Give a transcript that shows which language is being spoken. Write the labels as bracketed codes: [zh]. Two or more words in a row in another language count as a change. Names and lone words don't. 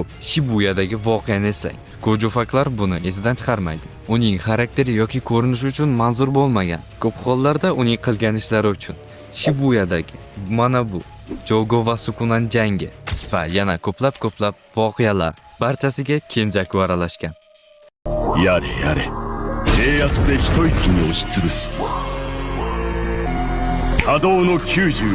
[uz] Shibuyadagi voqeani eslang. Gojo faklar buni esidan chiqarmaydi. Uning xarakteri yoki ko'rinishi uchun manzur bo'lmagan. Ko'p hollarda uning qilgan ishlari uchun. Shibuyadagi mana bu Jogo va Sukunan jangi va yana ko'plab voqealar barchasiga Kenzaku aralashgan. [ja] やれやれ、制圧で一息に押しつぶす。波動の90